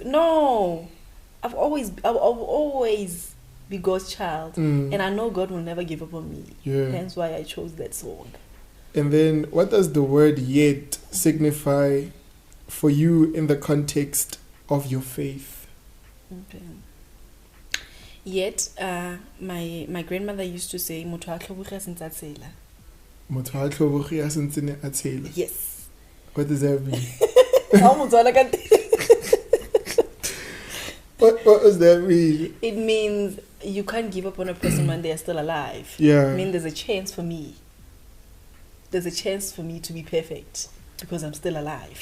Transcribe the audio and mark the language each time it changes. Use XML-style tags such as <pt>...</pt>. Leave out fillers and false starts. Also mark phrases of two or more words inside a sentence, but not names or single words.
<en>No, I've always be God's child, and I know God will never give up on me. Yeah. Hence why I chose that song. And then, what does the word "yet" signify for you in the context of your faith? Okay. Yet, my grandmother used to say,</en> <tn>"Motho a tlhoboga sentse a tshela." Motho a tlhoboga sentse a tshela.</tn> <en>Yes. What does that mean? What does that mean? It means you can't give up on a person when they are still alive. Yeah. I mean, there's a chance for me. There's a chance for me to be perfect because I'm still alive.</en>